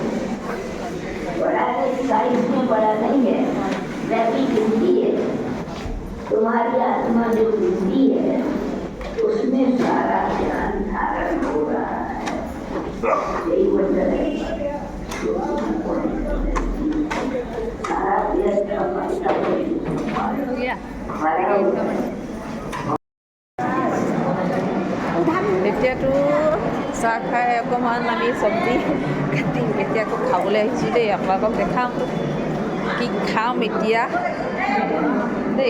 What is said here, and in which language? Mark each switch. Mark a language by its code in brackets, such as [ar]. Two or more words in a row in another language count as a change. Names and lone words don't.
[hi] बड़ा साइज में बड़ा नहीं है, वैसी गिनती है। तुम्हारी आत्मा जो गिनती है उसमें सारा ज्ञान धारण हो रहा है। यही वजह है सारा व्यस्त [as] এতিয়াতো চাহ খাই অকণমান আমি চব্জি কাটি এতিয়া আকৌ খাবলৈ আহিছোঁ দেই। আপোনালোকক দেখাম কি খাম এতিয়া দেই।